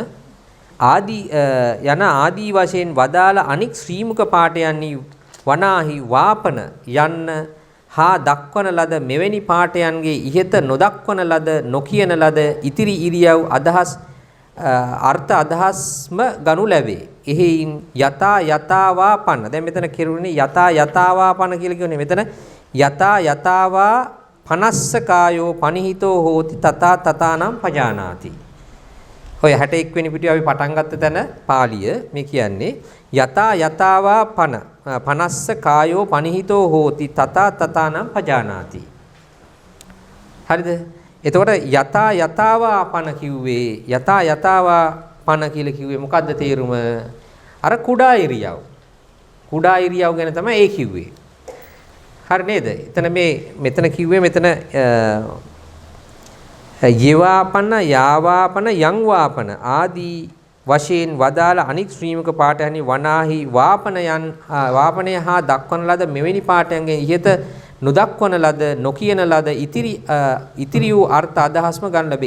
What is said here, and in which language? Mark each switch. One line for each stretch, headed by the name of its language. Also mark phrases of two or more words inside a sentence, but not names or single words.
Sinhala: ආදී වශයෙන් වදාළ අනික් ශ්‍රීමුක පාඨයන්හි වනාහි වාපන යන්න හා දක්වන ලද මෙවැනි පාඨයන්ගේ ඉහත නොදක්වන ලද නොකියන ලද ඉතිරි ඉරියව් අර්ථ ගනු ලැබේ. එහෙයින් යතාවාපන දැන් මෙතන කෙරුණේ යතාවාපන කියලා කියන්නේ මෙතන
Pali: යතාවා පනස්ස කායෝ පනිහිතෝ හෝති තථානම් පජානාති.
Sinhala: ඔය 61 වෙනි පිටුවේ අපි පටන් ගත්ත තැන පාළිය මේ කියන්නේ
Pali: යතාවා පනස්ස කායෝ පනිහිතෝ හෝති තථානම් පජානාති.
Sinhala: හරිද? එතකොට යතාවාපන කිව්වේ යතාවාපන කියලා කිව්වේ මොකද්ද තේරුම? අර කුඩා ඉරියව් ගැන තමයි ඒ කිව්වේ. හරි නේද? මෙතන කිව්වේ මෙතන
Pali: යෙවාපන යාවාපන යං වාපන
Sinhala: ආදී වශයෙන් වදාළ අනික් ශ්‍රීමුක පාඨයන්හි වනාහි වාපනය හා දක්වන ලද මෙවැනි පාඨයන්ගෙන් ඉහත නොදක්වන ලද නොකියන ලද ඉතිරි වූ අර්ථ අදහස්ම ගන්න ලැබේ.